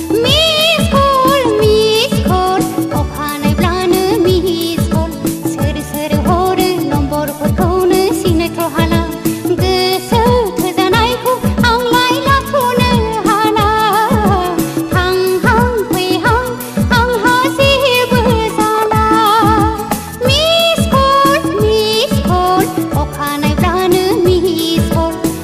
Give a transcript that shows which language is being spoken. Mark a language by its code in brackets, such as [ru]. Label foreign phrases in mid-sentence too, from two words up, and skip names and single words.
[brx] अखानायब्लानो miss call सोर हरो नम्बरफोरखौनो सिनायथ' हाला गोसो थोजानायखौ आंलाय लाथ'नो हाला थांहां फैहां आंहा जेबो जाला [en] Miss call [brx] अखानायब्लानो [en] miss call